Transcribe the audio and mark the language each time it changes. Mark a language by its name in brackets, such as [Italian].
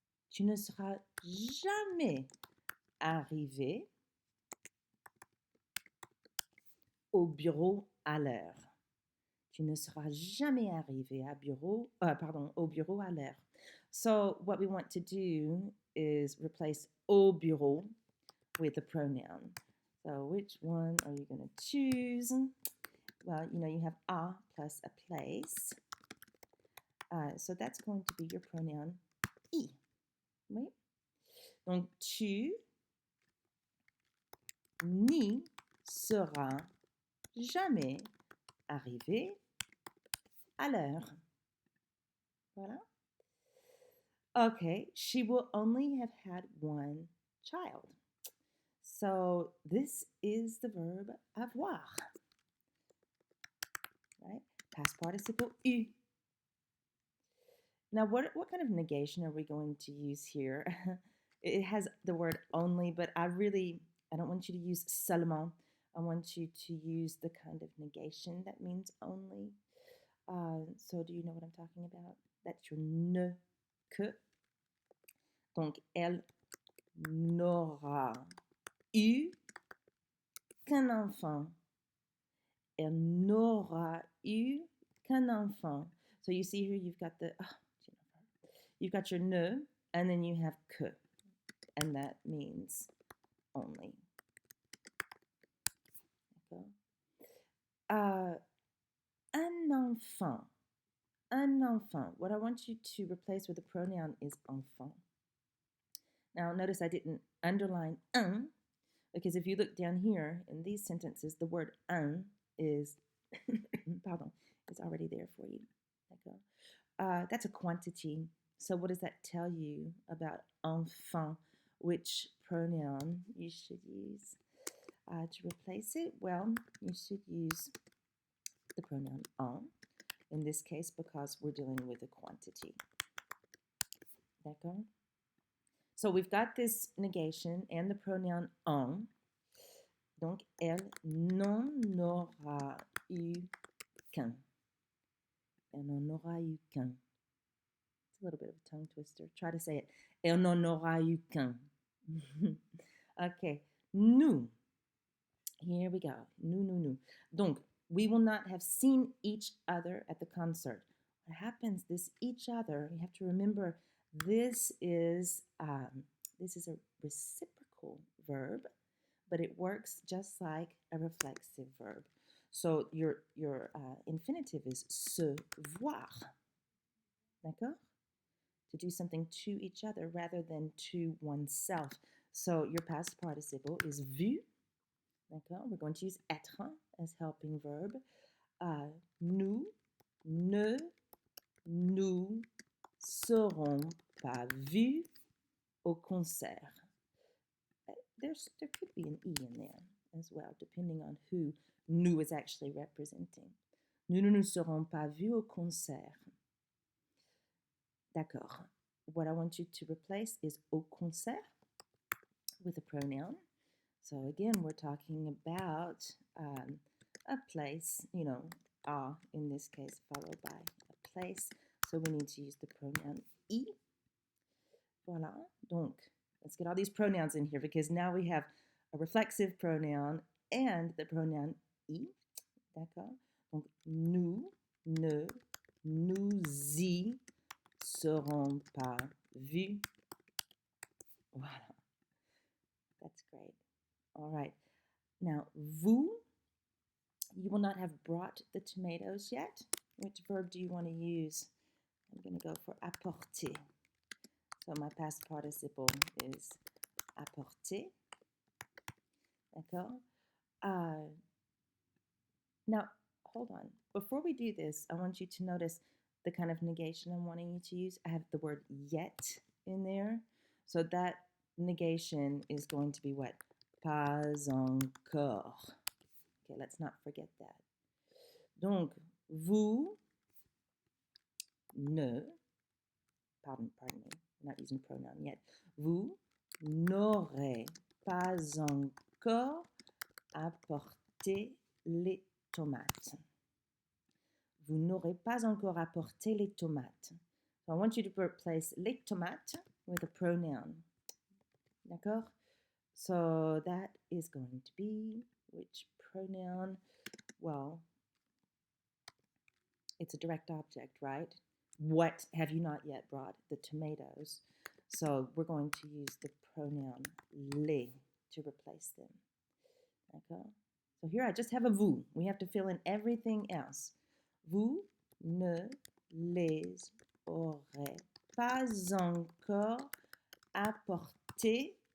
[French] Tu ne seras jamais arrivé au bureau à l'heure. Tu ne seras jamais arrivé au bureau à l'heure. [English] So what we want to do is replace au bureau with a pronoun. So which one are you going to choose? Well, you have a plus a place. So that's going to be your pronoun I. [French] Oui? Donc, tu n'y seras jamais arrivé à l'heure. Voilà. [English] Okay, she will only have had one child. So this is the verb avoir, right? Past participle eu. Now, what kind of negation are we going to use here? It has the word only, but I don't want you to use seulement. I want you to use the kind of negation that means only. So do you know what I'm talking about? That's your ne, que. [French] Donc, elle n'aura eu qu'un enfant. Elle n'aura eu qu'un enfant. [English] So you see here you've got you've got your ne, and then you have que, and that means only. [French] Okay. Un enfant. Un enfant. [English] What I want you to replace with the pronoun is enfant. Now notice I didn't underline un, because if you look down here in these sentences, the word un is, pardon, is already there for you. That's a quantity. So what does that tell you about enfant? Which pronoun you should use to replace it? Well, you should use the pronoun en, in this case, because we're dealing with a quantity. D'accord? So we've got this negation and the pronoun en. [French] Donc, elle n'en aura eu qu'un. Elle n'en aura eu qu'un. [English] It's a little bit of a tongue twister. Try to say it. [French] Elle n'en aura eu qu'un. [English] Okay. Nous. Here we go. Nous. Donc, we will not have seen each other at the concert. What happens, this each other, you have to remember, this is a reciprocal verb, but it works just like a reflexive verb. So your infinitive is se voir. D'accord? To do something to each other rather than to oneself. So your past participle is vu. D'accord? We're going to use être as helping verb. [French] Nous ne nous serons pas vus au concert. [English] There could be an E in there as well, depending on who nous is actually representing. [French] Nous ne nous serons pas vus au concert. D'accord. [English] What I want you to replace is au concert with a pronoun. So again, we're talking about a place, in this case, followed by a place. So we need to use the pronoun I. Voilà. Donc, let's get all these pronouns in here because now we have a reflexive pronoun and the pronoun I. [French] D'accord? Donc, nous ne nous y serons pas vus. [English] Voilà. That's great. All right. Now, vous, you will not have brought the tomatoes yet. Which verb do you want to use? I'm going to go for apporter. So my past participle is apporter. D'accord? Now, hold on. Before we do this, I want you to notice the kind of negation I'm wanting you to use. I have the word yet in there. So that negation is going to be what? Pas encore. Okay, let's not forget that. Donc, vous ne, pardon me, I'm not using pronoun yet. [French] Vous n'aurez pas encore apporté les tomates. Vous n'aurez pas encore apporté les tomates. [English] So I want you to replace les tomates with a pronoun. D'accord? So that is going to be which pronoun? Well, it's a direct object, right? What have you not yet brought? The tomatoes. So we're going to use the pronoun les to replace them. Okay? So here I just have a vous. We have to fill in everything else. [French] Vous ne les aurez pas encore apporté.